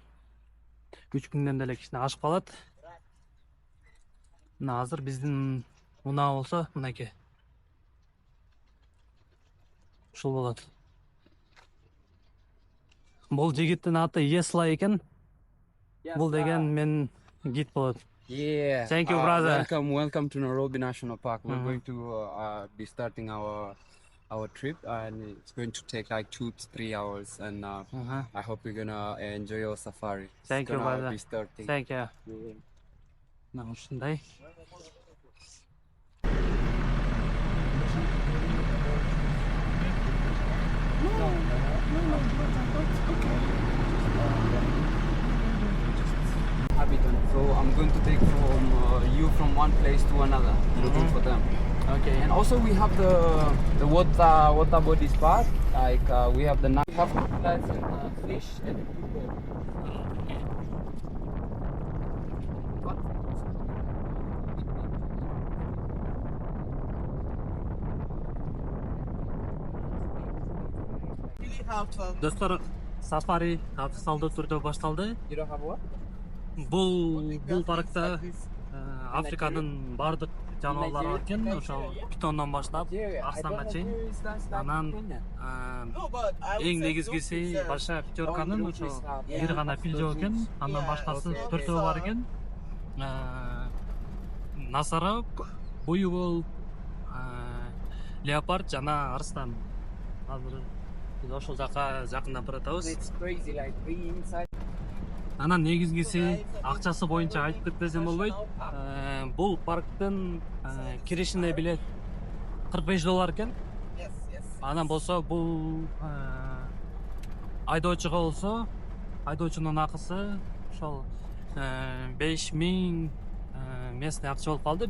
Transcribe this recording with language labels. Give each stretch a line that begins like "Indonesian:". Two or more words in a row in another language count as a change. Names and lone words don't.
Kyrgyz: 3.000ден деле кичине ашып калат. Мына азыр биздин унаа болсо мынакей. Ушул болот. Бул жигиттин аты Есла экен. Бул деген мен гид болот.
English: Yeah. Thank you, brother. Welcome to Nairobi National Park. We're going to be starting our trip, and it's going to take like 2 to 3 hours. And I hope you're gonna enjoy your safari. Thank you, brother. Be starting. Thank you.
Kyrgyz: Мына ушундай.
English: So I'm going to take you from one place to another, looking for them. Okay. And also we have the water body spa. Like we have the crocodiles and fish and people.
Kyrgyz: Достор, сафари официалдуу түрдө башталды.
English: You don't have what?
Kyrgyz: Бул паркта Африканын бардык жаныбарлары бар экен, ошол питондон баштап арстанга чейин. Анан эң негизгиси
Russian: Большая пятерканын
Kyrgyz: ошол бир гана фил жок экен, андан башкасы 4 бар экен. Насарок, буйвол, леопард жана арстан. Азыр биз ошол жака жакындап баратабыз.
English: It's crazy, like being inside.
Kyrgyz: Анан негизгиси акчасы боюнча айтып кетпесем болбойт. Бул парктын киришине билет $45 экен. Анан болсо бул айдоочуга болсо, айдоочунун акысы ошол 5.000 местный акча болуп калды.